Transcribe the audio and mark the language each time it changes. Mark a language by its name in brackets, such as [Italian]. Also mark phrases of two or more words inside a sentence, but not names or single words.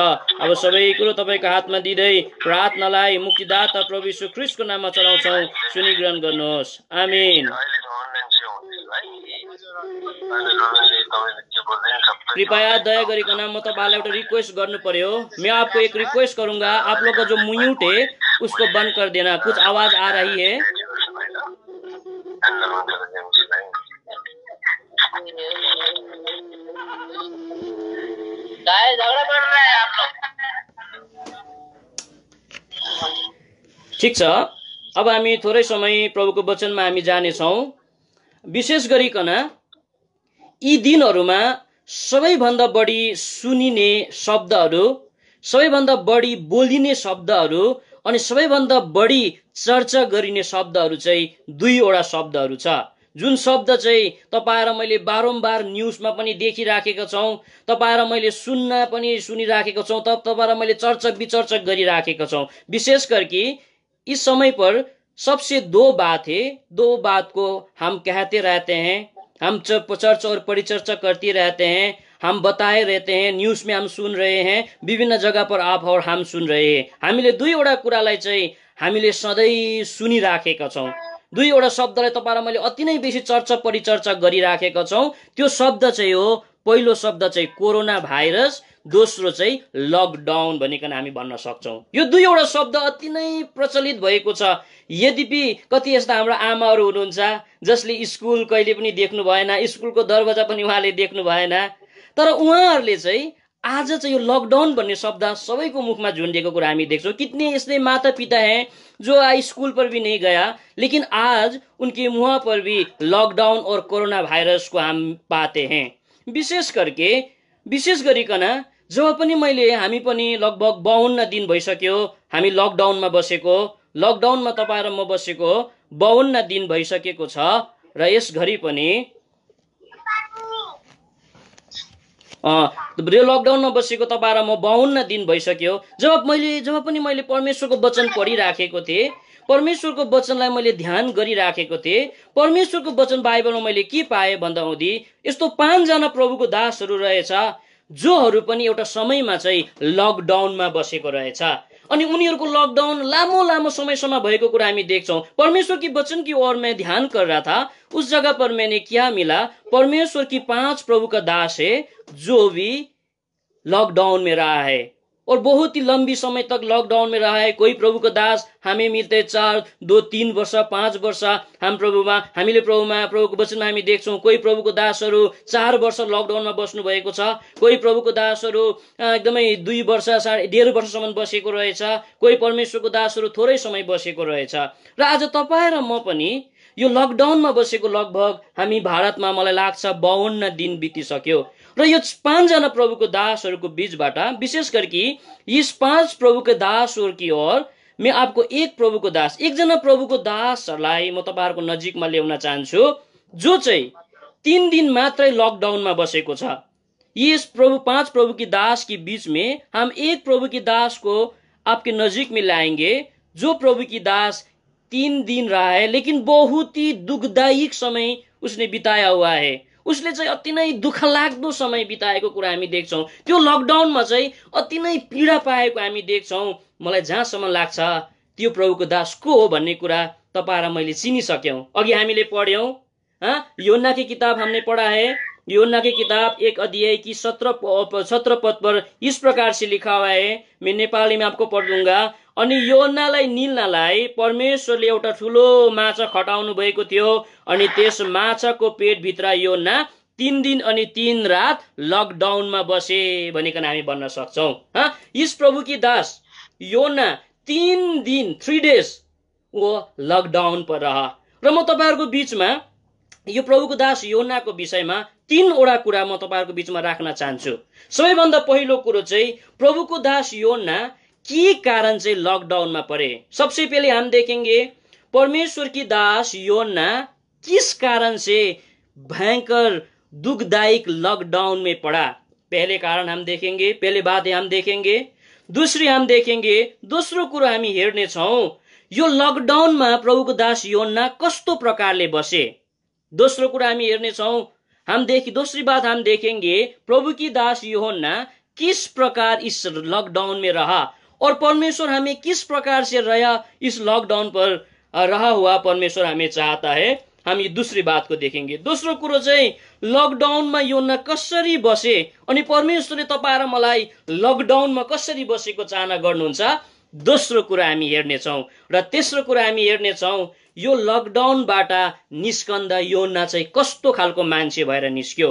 [Nepali] अब सबै कुरो तपाईको हातमा दिँदै प्रार्थनालाई मुक्तिदाता प्रभु यीशु ख्रीष्टको नाममा चढाउँछौँ। सुनि ग्रहण गर्नुहोस्। आमीन। कृपया दया गरिकन म तपाईँलाई एउटा रिक्वेस्ट गर्नु पर्यो। [Hindi] मैं आपको एक रिक्वेस्ट करूंगा, आप लोग का जो म्यूट है उसको बंद कर देना। कुछ आवाज आ रही है। झगड़ा बढ़ रहा है आप लोग। [Nepali] ठीक छ, अब हामी थोरै समय प्रभुको वचनमा हामी जानेछौँ। विशेष गरिकन यी दिनहरूमा सबैभन्दा बढी सुनिने शब्दहरू, सबैभन्दा बढी बोलिने शब्दहरू अनि सबैभन्दा बढी चर्चा गरिने शब्दहरू चाहिँ दुईवटा शब्दहरू छ। जुन शब्द चाहिँ तपाईँ र मैले बारम्बार न्युजमा पनि देखिराखेका छौँ, तपाईँ र मैले सुन्न पनि सुनिराखेका छौँ, तपाईँ र मैले चर्चा विचर्चा गरिराखेका छौँ। [Hindi] विशेष करके इस समय पर सबसे दो बात है, दो बात को हम कहते रहते हैं, हम चर्चा और परिचर्चा करते रहते हैं, हम बताए रहते हैं, न्यूज में हम सुन रहे हैं, विभिन्न जगह पर आप और हम सुन रहे हैं। [Nepali] हामीले दुईवटा कुरालाई चाहिँ हामीले सधैँ सुनिराखेका छौँ। दुईवटा शब्दलाई तपाईँ र मैले अति नै बेसी चर्चा परिचर्चा गरिराखेका छौँ। त्यो शब्द चाहिँ हो, पहिलो शब्द चाहिँ कोरोना भाइरस, दोस्रो चाहिँ लकडाउन भनिकन हामी भन्न सक्छौँ। यो दुईवटा शब्द अति नै प्रचलित भएको छ। यद्यपि कति यस्ता हाम्रा आमाहरू हुनुहुन्छ जसले स्कुल कहिले पनि देख्नु भएन, स्कुलको दरवाजा पनि उहाँले देख्नु भएन, तर उहाँहरूले चाहिँ आज चाहिँ यो लकडाउन भन्ने शब्द सबैको मुखमा झुन्डिएको कुरा हामी देख्छौँ। [Hindi] कितने ऐसे माता पिता हैं जो आज स्कूल पर भी नहीं गया, लेकिन आज उनके मुँह पर भी लॉकडाउन और कोरोना वायरस को हम पाते हैं। [Nepali] विशेष गरिकन जब पनि मैले हामी पनि लगभग 52 दिन भइसक्यो हामी लकडाउनमा बसेको, लकडाउनमा तपाईँ र म बसेको 52 दिन भइसकेको छ र यस घडी पनि लकडाउनमा बसेको तपाईँ र म 52 दिन भइसक्यो। जब पनि मैले परमेश्वरको वचन पढिराखेको थिएँ, परमेश्वरको वचनलाई मैले ध्यान गरिराखेको थिएँ, परमेश्वरको वचन बाइबलमा मैले के पाएँ भन्दा हुँदी यस्तो 5 जना प्रभुको दासहरू रहेछ जोहरू पनि एउटा समयमा चाहिँ लकडाउनमा बसेको रहेछ। अनि उनीहरूको लकडाउन लामो समयसम्म भएको कुरा हामी देख्छौं। [Hindi] परमेश्वर की वचन की ओर मैं ध्यान कर रहा था, उस जगह पर मैंने क्या मिला, परमेश्वर की 5 प्रभु का दास है जो भी लॉकडाउन में रहा है और बहुत ही लंबी समय तक लॉकडाउन में रहा है। कोई प्रभु का दास हमें मिलते 4, 2, 3 वर्ष 5 वर्ष [Nepali] हामीले प्रभुको वचनमा हामी देख्छौं। कोही प्रभुको दासहरू 4 वर्ष लकडाउनमा बस्नु भएको छ, कोही प्रभुको दासहरू एकदमै 2 वर्ष 1.5 वर्षसम्म बसेको रहेछ, कोही परमेश्वरको दासहरू थोरै समय बसेको रहेछ। र आज तपाईँ र म पनि यो लकडाउनमा बसेको लगभग हामी भारतमा मलाई लाग्छ 52 दिन बितिसक्यो। र यो 5 जना प्रभुको दासहरूको बीचबाट [Hindi] विशेष करके इस [Nepali] 5 प्रभुको दासहरू [Hindi] की ओर मैं आपको [Nepali] एक जना प्रभुको दासहरूलाई म तपाईहरुको नजिकमा ल्याउन चाहन्छु जो चाहिँ 3 दिन मात्रै लकडाउनमा बसेको छ। [Hindi] इस 5 प्रभु की दास के बीच में हम एक प्रभु की दास को आपके नजीक में लाएंगे जो प्रभु की दास 3 दिन रहा है, लेकिन बहुत ही दुखदायक समय उसने बिताया हुआ है। [Nepali] उसले चाहिँ अति नै दुःख लाग्दो समय बिताएको कुरा हामी देख्छौं। त्यो लकडाउनमा चाहिँ अति नै पीडा पाएको हामी देख्छौं। मलाई जहाँसम्म लाग्छ त्यो प्रभुको दास को हो भन्ने कुरा तपाईं र मैले चिनिसक्यौं। अघि हामीले पढ्यौं, [Hindi] योना की किताब हमने पढ़ा है। योना की किताब 1 अध्याय की 17 पद पर इस प्रकार से लिखा हुआ है, मैं नेपाली में आपको पढ़ दूंगा। [Nepali] अनि योनालाई निल्नलाई परमेश्वरले एउटा ठुलो माछा खटाउनु भएको थियो अनि त्यस माछाको पेटभित्र योना 3 दिन अनि 3 रात लकडाउनमा बसे भनिकन हामी भन्न सक्छौं। [Hindi] इस प्रभु की दास योना 3 दिन 3 डेज वो लकडाउन पर रहा। [Nepali] र म तपाईहरुको बीचमा यो प्रभुको दास योनाको विषयमा 3 वटा कुरा म तपाईहरुको बीचमा राख्न चाहन्छु। सबैभन्दा पहिलो कुरो चाहिँ प्रभुको दास योना के कारण चाहिँ [Hindi] लॉकडाउन में पड़े। सबसे पहले हम देखेंगे परमेश्वर की दास योना किस कारण से भयंकर दुखदायक लॉकडाउन में पड़ा। पहले कारण हम देखेंगे, पहले बात हम देखेंगे। दूसरी हम देखेंगे, [Nepali] दोस्रो कुरा हामी हेर्ने छौं यो लकडाउन में प्रभुको दास योना कस्तो प्रकारले बसे। दोस्रो कुरा हामी हेर्ने छौं, [Hindi] दूसरी बात हम देखेंगे प्रभु की दास योना किस प्रकार इस लॉकडाउन में रहा और परमेश्वर हमें किस प्रकार से रहा इस लॉकडाउन पर रहा हुआ परमेश्वर हमें चाहता है। हम ये दूसरी बात को देखेंगे। [Nepali] दोस्रो कुरो चाहिँ लकडाउनमा योना कसरी बसे अनि परमेश्वरले तपाईं र मलाई लकडाउनमा कसरी बसेको चाहना गर्नुहुन्छ, दोस्रो कुरा हामी हेर्नेछौं। र तेस्रो कुरा हामी हेर्नेछौं यो लकडाउनबाट निस्कन्दा योना चाहिँ कस्तो खालको मान्छे भएर निस्क्यो।